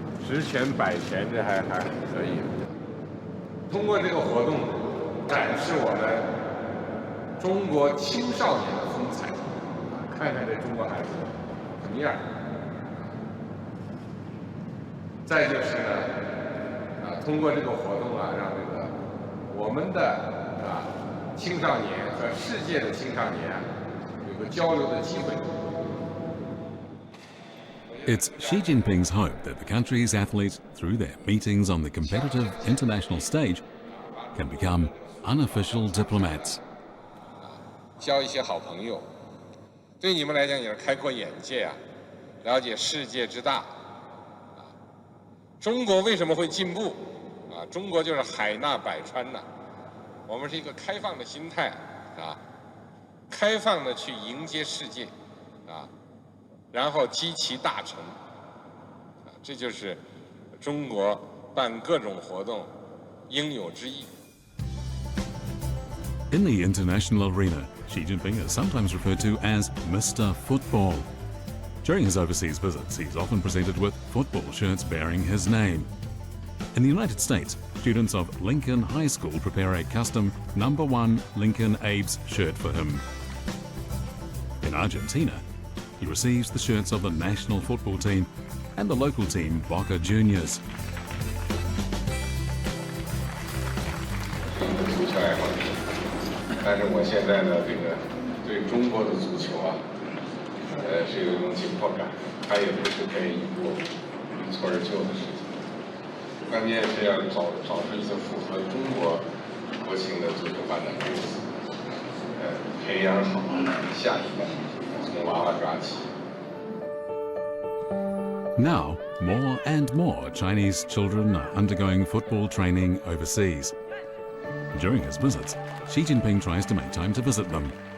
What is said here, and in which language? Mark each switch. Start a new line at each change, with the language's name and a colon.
Chinese: 直拳、摆拳这还可以。通过这个活动，展示我们中国青少年的风采，看看这中国孩子什么样。再就是呢，通过这个活动啊，让这个我们的青少年和世界的青少年有个交流的机会。
English: It's Xi Jinping's hope that the country's athletes, through their meetings on the competitive international stage, can become unofficial diplomats.
Chinese: 交一些好朋友，对你们来讲也是开阔眼界啊，了解世界之大。中国为什么会进步？中国就是海纳百川呐，我们是一个开放的心态开放的去迎接世界然后积其大成这就是中国办各种活动应有之义。
English: In the international arena, Xi Jinping is sometimes referred to as Mr. Football. During his overseas visits, he's often presented with football shirts bearing his name. In the United States, students of Lincoln High School prepare a custom #1 Lincoln Abe's shirt for him. In Argentina, he receives the shirts of the national football team and the local team Boca Juniors.
Chinese: 足球爱好者，但是我现在呢，这个对中国的足球啊，是有一种紧迫感，它也不是可以一蹴而就的事情。关键是要找出一些符合中国国情的足球发展公司，培养好下一代，从娃娃抓起。
English: Now, more and more Chinese children are undergoing football training overseas. During his visits, Xi Jinping tries to make time to visit them.